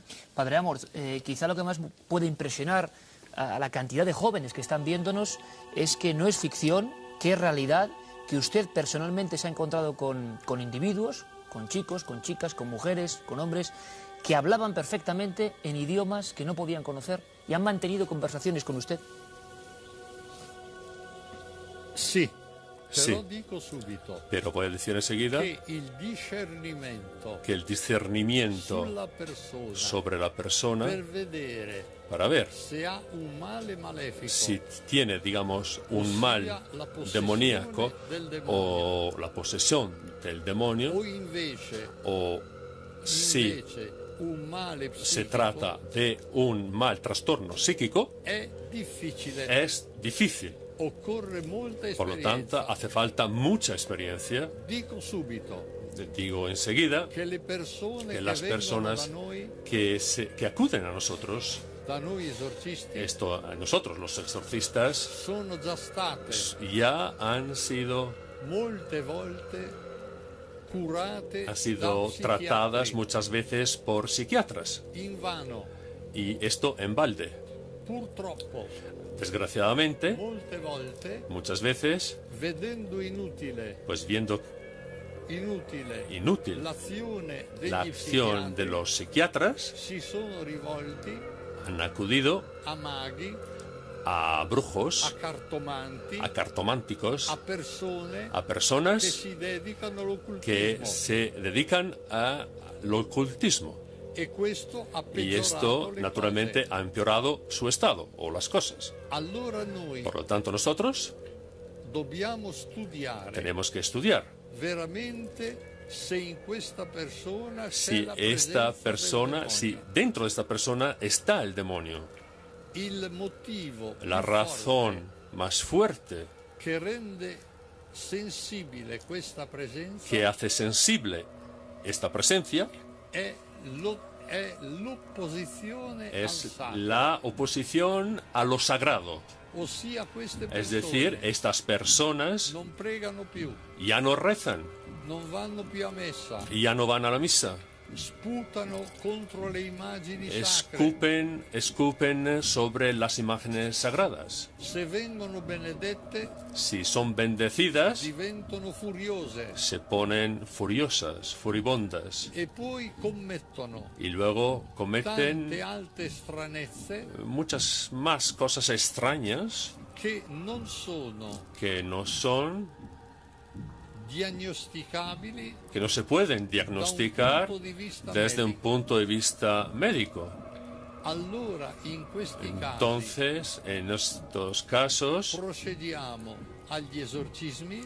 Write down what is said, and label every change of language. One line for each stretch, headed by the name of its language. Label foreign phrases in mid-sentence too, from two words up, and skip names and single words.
Spanish: Padre Amor, quizá lo que más puede impresionar a la cantidad de jóvenes que están viéndonos es que no es ficción, que es realidad, que usted personalmente se ha encontrado con individuos, con chicos, con chicas, con mujeres, con hombres, que hablaban perfectamente en idiomas que no podían conocer y han mantenido conversaciones con usted.
Italian: Sì,
Spanish: Sí.
Italian: però dico subito
Spanish: Pero voy a decir enseguida
Italian: che il discernimento
Spanish: que el discernimiento
Italian: sulla persona
Spanish: sobre la persona
Italian: per vedere
Spanish: para ver
Italian: se ha un male malefico
Spanish: si tiene, digamos, un mal
Italian: la possessione
Spanish: demoníaco
Italian: del demonio,
Spanish: o la posesión del demonio,
Italian: o invece
Spanish: o si
Italian: un male
Spanish: se
Italian: psichico,
Spanish: trata de un mal trastorno psíquico,
Italian: è difficile.
Spanish: es difícil.
Italian: Occorre molta
Spanish: Por lo
Italian: esperienza.
Spanish: tanto, hace falta mucha experiencia.
Italian: Dico subito
Spanish: Digo enseguida
Italian: che le persone
Spanish: que las
Italian: vengono
Spanish: personas
Italian: da noi
Spanish: que acuden a nosotros,
Italian: esorcisti,
Spanish: esto a nosotros los exorcistas,
Italian: sono già state
Spanish: ya han sido
Italian: molte volte curate
Spanish: han sido
Italian: da
Spanish: tratadas
Italian: psichiatri.
Spanish: muchas veces por psiquiatras,
Italian: Invano,
Spanish: y esto en balde.
Italian: purtroppo,
Spanish: Desgraciadamente,
Italian: molte volte,
Spanish: muchas veces,
Italian: vedendo inutile
Spanish: pues viendo inútil
Italian: l'azione degli
Spanish: la acción
Italian: psichiatri,
Spanish: de los psiquiatras,
Italian: si sono rivolti
Spanish: han acudido
Italian: a maghi,
Spanish: a brujos,
Italian: a cartomanti,
Spanish: a cartománticos,
Italian: a persone
Spanish: a personas
Italian: che si dedicano all'occultismo.
Spanish: que se dedican al ocultismo.
Italian: E questo ha
Spanish: Y
Italian: peggiorato
Spanish: esto,
Italian: le
Spanish: naturalmente,
Italian: cose.
Spanish: ha empeorado su estado o las cosas.
Italian: Allora noi
Spanish: Por lo tanto, nosotros
Italian: dobbiamo studiare
Spanish: tenemos que estudiar
Italian: veramente se in questa persona c'è
Spanish: si
Italian: la
Spanish: esta
Italian: presenza del
Spanish: persona,
Italian: demonio.
Spanish: si dentro de esta persona está el demonio.
Italian: Il motivo
Spanish: La
Italian: più
Spanish: razón más fuerte
Italian: forte che rende sensibile questa presenza
Spanish: que hace sensible esta presencia
Italian: è l'opposizione al
Spanish: es
Italian: sacro,
Spanish: la oposición a lo sagrado.
Italian: ossia queste
Spanish: Es
Italian: persone
Spanish: decir, estas personas
Italian: non pregano più,
Spanish: ya no rezan,
Italian: non vanno più a messa,
Spanish: ya no van a la misa,
Italian: sputano contro le immagini sacre.
Spanish: escupen sobre las imágenes sagradas.
Italian: Se vengono benedette
Spanish: Si son bendecidas,
Italian: diventano furiose
Spanish: se ponen furiosas, furibundas,
Italian: e poi commettono
Spanish: y luego
Italian: tante
Spanish: cometen
Italian: altre stranezze
Spanish: muchas más cosas extrañas
Italian: che non sono
Spanish: que no son,
Italian: diagnosticabili
Spanish: que no se pueden diagnosticar
Italian: punto di vista
Spanish: desde un
Italian: medico.
Spanish: punto de vista médico.
Italian: Allora in questi casi
Spanish: Entonces, en estos casos,
Italian: procediamo agli esorcismi